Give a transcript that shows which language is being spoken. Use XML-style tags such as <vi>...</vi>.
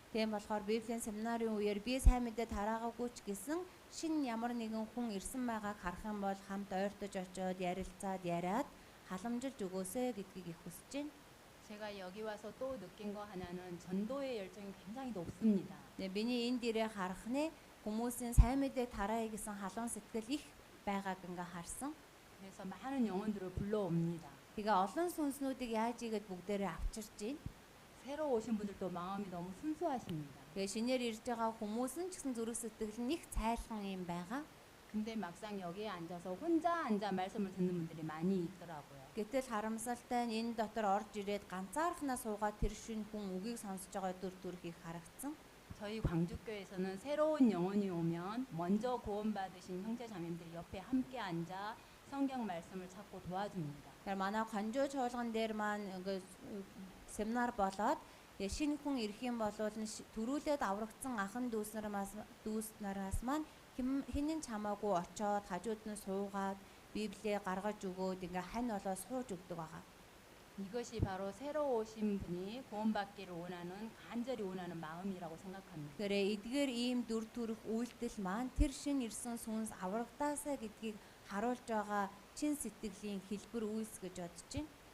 <mn>Тийм болохоор Библийн семинарын үеэр би сайн мэдээ тараагаагүй ч гэсэн шинэ ямар нэгэн хүн ирсэн байгааг харах юм бол хамт ойртож очиод ярилцаад яриад халамжилж өгөөсэй гэдгийг их хүсэж байна.</mn> <ko>제가 여기 와서 또 느낀 거 하나는 전도의 열정이 굉장히 높습니다.</ko> <mn>Биний энд ирээ харах нь хүмүүсийн сайн мэдээ тараая гэсэн халуун сэтгэл их байгааг ингээ харсан.</mn> <ko>그래서 많은 영혼들을 불러옵니다.</ko> <mn>Тэгээ олон сүнснүүдийг яаж игээд бүгдээрээ авчирч байна.</mn> <ko>새로 오신 분들도 마음이 너무 순수하십니다.</ko> <mn>Тэгээ шинээр ирж байгаа хүмүүс нь ч гэсэн зүрх сэтгэл нь их цайлхан юм байгаа.</mn> <ko>근데 막상 여기에 앉아서 혼자 앉아 말씀을 듣는 분들이 많이 있더라고요.</ko> <mn>Гэтэл харамсалтай нь энэ дотор орж ирээд ганцаархнаа суугаад тэр шин хүн үгийг сонсож байгаа дүр төрхийг харагдсан.</mn> <ko>저희 광주교회에서는 새로운 영혼이 오면 먼저 구원받으신 형제 자매님들이 옆에 함께 앉아 성경 말씀을 찾고 도와줍니다.</ko> <mn>Тэгэхээр манай Хонжоо чуулган дээр маань ингээ семинар болоод шинэ хүн ирэх юм бол төрүүлээд аврагдсан ахан дүүснээс маань хинэн чамаагүй очоод хажууд нь суугаад Библийг гаргаж өгөөд ингээ хань болоо сууж өгдөг байгаа.</mn> <ko>이것이 바로 새로 오신 분이 구원받기를 원하는 간절히 원하는 마음이라고 생각합니다.</ko> <mn>Тэгэхээр эдгээр ийм дүр төрх үйлдэл маань тэр шин ирсэн сүнс аврагдаасаа гэдгийг харуулж байгаа чин сэтгэлийн хэлбэр үйлс гэж бодож байна.</mn>